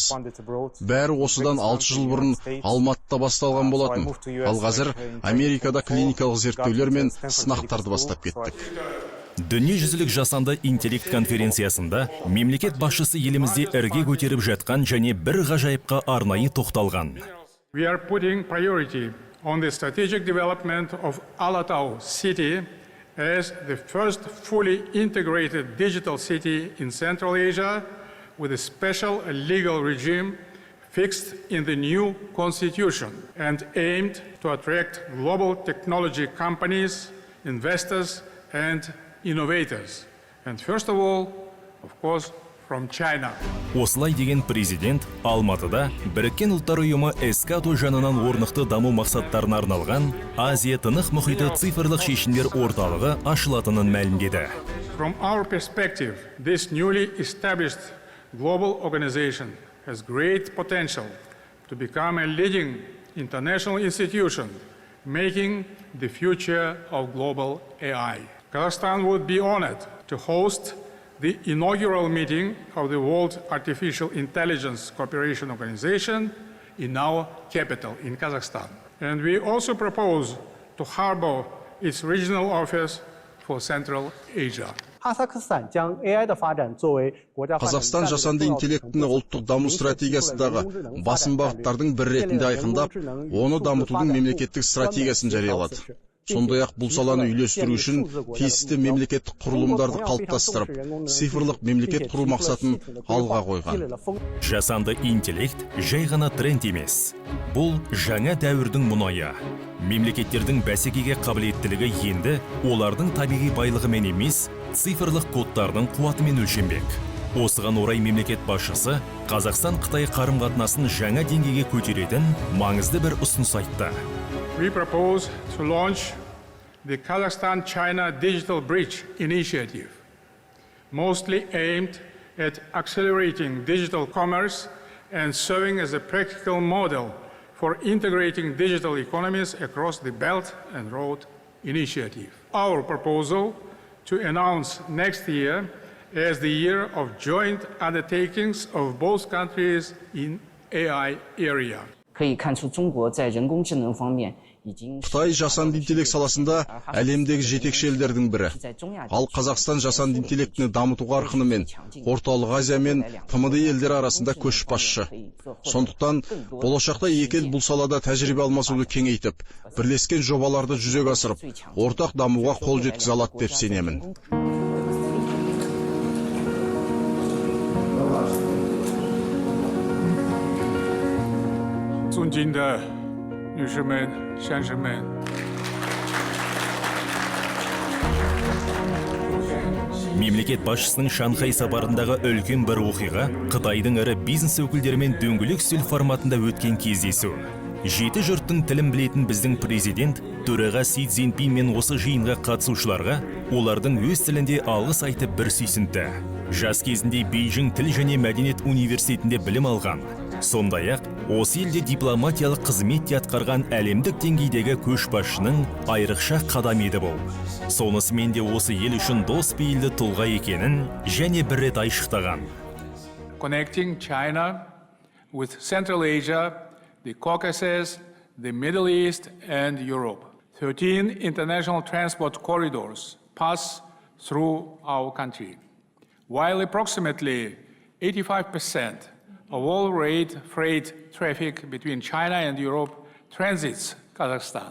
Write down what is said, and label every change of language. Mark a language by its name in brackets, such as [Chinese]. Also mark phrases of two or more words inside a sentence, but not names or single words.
[Kazakh] Бәрі осыдан 6 жыл бұрын Алматыда басталған болатын. Ал қазір Америкада клиникалық зерттеулер мен сынақтарды бастап кеттік. Дүниежүзілік жасанды интеллект конференциясында мемлекет басшысы елімізде ірге көтеріп жатқан және бір ғажайыпқа арнайы тоқталған. [English] We are putting priority on the strategic development of Alatau city as the first fully integrated digital city in Central Asia with a special legal regime fixed in the new constitution and aimed to attract global technology companies, investors and innovators. And first of all, of course, from China. [Kazakh] Осылай деген президент Алматыда Біріккен ұлттар ұйымы СКАТО жанынан орнықты даму мақсаттарына арналған Азия тынық мұхиты цифрлық шешімдер орталығы ашылатынын мәлімдеді. [English] From our perspective, this newly established global organization has great potential to become a leading international institution, making the future of global AI. Kazakhstan would be honored to host the inaugural meeting of the World Artificial Intelligence Cooperation Organization in our capital, in Kazakhstan. And we also propose to harbor its regional office for Central Asia. [Kazakh] Қазақстан жасанды интеллектіні ұлттық даму стратегиясындағы басым бағыттардың бір ретінде айқындап, оны дамытудың мемлекеттік стратегиясын жариялады. Сондай-ақ бұл саланы үйлестіру үшін тиісті мемлекеттік құрылымдарды қалыптастырып, цифрлық мемлекет құру мақсатын алға қойған. Жасанды интеллект жай ғана тренд емес. Бұл жаңа дәуірдің мұнайы. Мемлекеттердің бәсекеге қабілеттілігі енді олардың табиғи байлығымен емес, цифрлық кодтардың қуатымен өлшенбек. Осыған орай мемлекет басшысы Қазақстан-Қытай қарым-қатынасын жаңа деңгейге көтеретін маңызды бір ұсыныс айтты. [English] We propose to launch the Kazakhstan-China Digital Bridge Initiative, mostly aimed at accelerating digital commerce and serving as a practical model for integrating digital economies across the Belt and Road Initiative. Our proposal to announce next year as the year of joint undertakings of both countries in AI area. [Chinese] 可以看出中国在人工智能方面已经 [Kazakh] Қытай жасанды интеллект саласында әлемдегі жетекші елдердің бірі. Ал Қазақстан жасанды интеллектіні дамыту қарқынымен Орталық Азия мен ТМД елдері арасында көшбасшы. Сондықтан болашақта екі ел бұл салада тәжірибе алмасуды кеңейтіп, бірлескен жобаларды жүзеге асырып, ортақ дамуға қол жеткізе алады деп сенемін. [Chinese] 尊敬的女士们、先生们， [Kazakh] Мемлекет басшысының Шанхай сапарындағы үлкен бір оқиға Қытайдың ірі бизнес өкілдерімен дөңгелек үстел форматында өткен кездесу. Жеті жұрттың тілін білетін біздің президент төраға Си Цзиньпин мен осы жиынға қатысушыларға олардың өз тілінде алғыс айтып бір сүйсінді. Жас кезінде Бейжің тіл және мәдениет университетінде білім алған. Сондай-ақ, осы елде дипломатиялық қызмет атқарған әлемдік деңгейдегі көшбасшының айрықша қадам еді бұл. Сонысымен де осы ел үшін дос пейілді тұлға екенін және бір рет айшықтаған. [English] Connecting China with Central Asia, the Caucasus, the Middle East and Europe. 13 international transport corridors pass through our country, while approximately 85% of all freight traffic between China and Europe transits Kazakhstan.